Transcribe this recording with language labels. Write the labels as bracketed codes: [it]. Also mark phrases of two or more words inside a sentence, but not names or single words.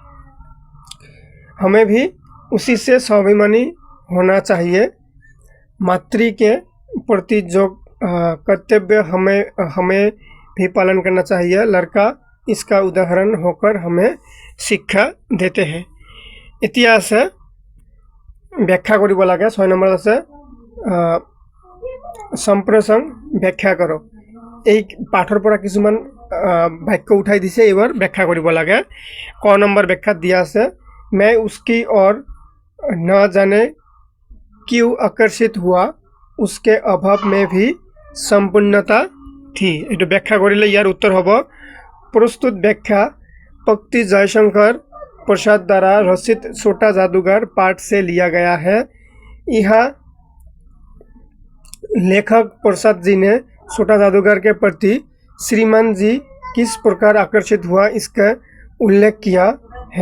[hi] हमें भी उसी से स्वाभिमानी होना चाहिए। मातृ के प्रति जो कर्तव्य हमें भी पालन करना चाहिए, लड़का इसका उदाहरण होकर हमें शिक्षा देते हैं। [as] এতিয়া আছে ব্যাখ্যা কৰিব লাগে। 6 নম্বৰ আছে সম্প্ৰসাৰণ ব্যাখ্যা কৰক। এই পাঠৰ পৰা কিছুমান বাক্য উঠাই দিছে, এইবাৰ ব্যাখ্যা কৰিব লাগে। ক নম্বৰ ব্যাখ্যাত দিয়া আছে [hi] मैं उसकी ओर न जाने क्यों आकर्षित हुआ, उसके अभाव में भी संपूर्णता थी। [as] এইটো ব্যাখ্যা কৰিলে ইয়াৰ উত্তৰ হ'ব [hi] प्रस्तुत व्याख्या पक्ति जयशंकर प्रसाद द्वारा रचित छोटा जादूगर पाठ से लिया गया है। यहाँ लेखक प्रसाद जी ने छोटा जादूगर के प्रति श्रीमान जी किस प्रकार आकर्षित हुआ इसका उल्लेख किया है।